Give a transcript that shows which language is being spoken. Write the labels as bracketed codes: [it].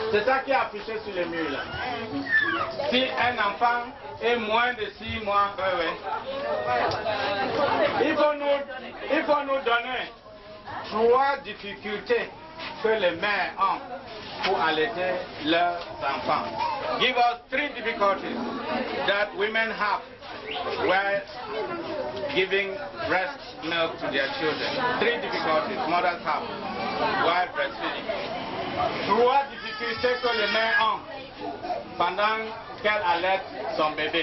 [fr] C'est ça qui est affiché sur le mur là. Si un enfant est moins de 6 mois, il faut nous donner 3 difficultés que les mères ont pour allaiter leurs enfants. [en] Give us 3 difficulties that women have while giving breast milk to their children. 3 difficulties mothers have while breastfeeding. [fr] 3 difficultés que les mères ont pendant qu'elle allaite son bébé.